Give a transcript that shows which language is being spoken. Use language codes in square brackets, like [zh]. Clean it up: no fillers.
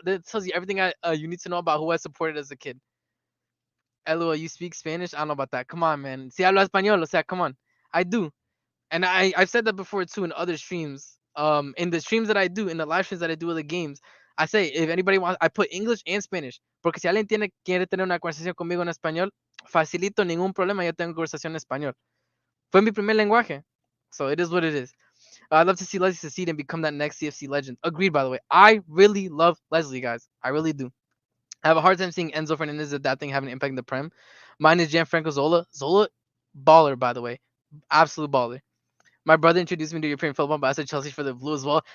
[en] That tells you everything you need to know about who I supported as a kid. LOL, you speak Spanish? I don't know about that. Come on, man. [es] Si hablo español, o sea, [en] come on. I do. And I've said that before too in other streams. In the streams that I do, in the live streams that I do of the games, I say if anybody wants, I put English and Spanish. [es] Porque si alguien quiere tener una conversación conmigo en español, facilito, ningún problema, yo tengo conversación en español. Fue mi primer lenguaje. [en] So it is what it is. I'd love to see Leslie succeed and become that next CFC legend. Agreed, by the way. I really love Leslie, guys. I really do. I have a hard time seeing Enzo Fernandez adapting, having an impact in the Prem. Mine is Gianfranco Zola. Zola, baller, by the way. Absolute baller. My brother introduced me to European football, but I said Chelsea for the blue as well.